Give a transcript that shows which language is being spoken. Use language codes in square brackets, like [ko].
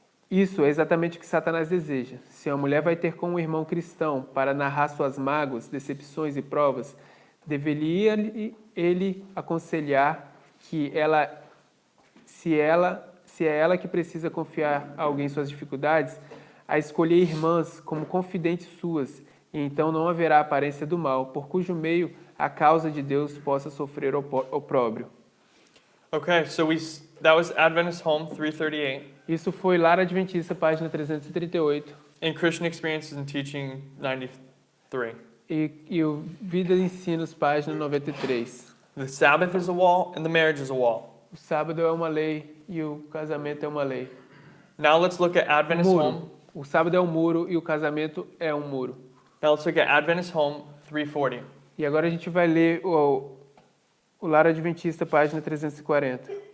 [pt] Isso é exatamente o que Satanás deseja. Se uma mulher vai ter com um irmão cristão para narrar suas mágoas, decepções e provas, deveria ele aconselhar que se é ela que precisa confiar a alguém suas dificuldades, a escolher irmãs como confidentes suas, e então não haverá aparência do mal, por cujo meio a causa de Deus possa sofrer opróbrio. [en] Okay, so that was Adventist Home 338 [pt] Isso foi Lar Adventista, página 338, [en] in Christian Experiences and Teaching 93. [pt] e o Vida e Ensinos, página 93. [en] The Sabbath is a wall and the marriage is a wall. [pt] O sábado é uma lei e o casamento é uma lei. [en] Now let's look at Adventist home. [pt] Muro. O sábado é um muro e o casamento é um muro. [en] Now let's look at Adventist home 340. [pt] E agora a gente vai ler o Lar Adventista, página 340.